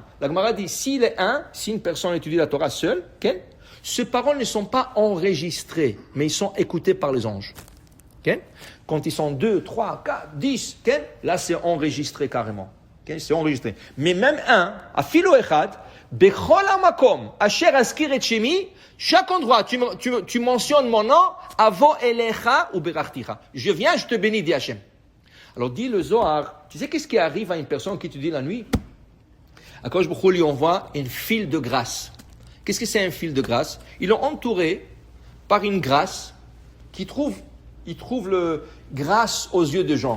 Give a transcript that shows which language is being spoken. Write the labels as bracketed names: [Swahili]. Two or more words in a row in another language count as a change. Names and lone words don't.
[French] La Gemara dit, s'il est 1, si une personne étudie la Torah seule, okay? Ces paroles ne sont pas enregistrées, mais ils sont écoutées par les anges. Okay? Quand ils sont 2, 3, 4, 10, okay? Là c'est enregistré carrément. Okay? C'est enregistré. Mais même un, [Hebrew] אפילו אחד, בכל המקום, אשר אזכיר את שמי, [French] chaque endroit, tu mentionnes mon nom, [Hebrew] אבוא אליך וברכתיך. [French] Je viens, je te bénis, dit Hachem. Alors dit le Zohar, tu sais qu'est-ce qui arrive à une personne qui étudie la nuit? Akadosh Baruch Hu lui envoie un fil de grâce. Qu'est-ce que c'est un fil de grâce? Ils l'ont entouré par une grâce il trouve le grâce aux yeux des gens.